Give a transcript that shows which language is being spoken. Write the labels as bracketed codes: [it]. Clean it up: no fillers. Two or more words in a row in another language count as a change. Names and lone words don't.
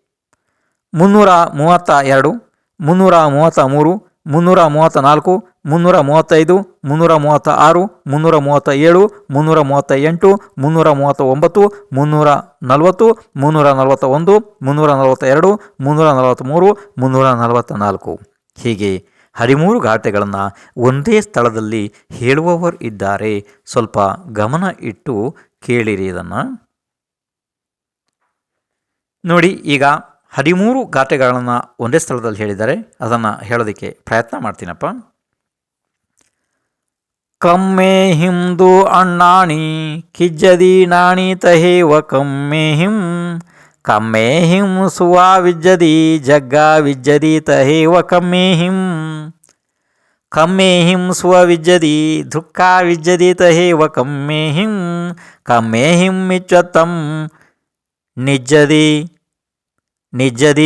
[kn] 332, 333, 334, 335, 336, 337, 338, 339, 340, 341, 342, 343, 344 ಹೀಗೆ 13 ಗಾಥೆಗಳನ್ನು ಒಂದೇ ಸ್ಥಳದಲ್ಲಿ ಹೇಳುವವರು ಇದ್ದಾರೆ. ಸ್ವಲ್ಪ ಗಮನ ಇಟ್ಟು ಕೇಳಿರಿ. ಇದನ್ನು ನೋಡಿ. ಈಗ 13 ಗಾಥೆಗಳನ್ನು ಒಂದೇ ಸ್ಥಳದಲ್ಲಿ ಹೇಳಿದ್ದಾರೆ. ಅದನ್ನು ಹೇಳೋದಕ್ಕೆ ಪ್ರಯತ್ನ ಮಾಡ್ತೀನಪ್ಪ. [pra] ಕಮ್ಮೆ ಹಿಂದು ಅಣ್ಣಾಣಿ ಕಿಜ್ಜದಿ ನಾಣಿ ತಹೇವ ಕಮ್ಮೆ ಹಿಂ ಸುವಾ ವಿಜ್ಜದಿ ಜಗ್ಗ ವಿಜ್ಜದಿ ತಹೇವ ಕಮ್ಮೆ ಕಮ್ಮೇಹಿಂ ಸ್ವವಿಜ್ಜದಿ ದುಃಖ ವಿಜ್ಜದಿ ತಹೇವ ಕಮ್ಮೇಹಿಂ ಮಿಚ್ಚತ್ತಂ ನಿಜ್ಜದಿ ನಿಜ್ಜದಿ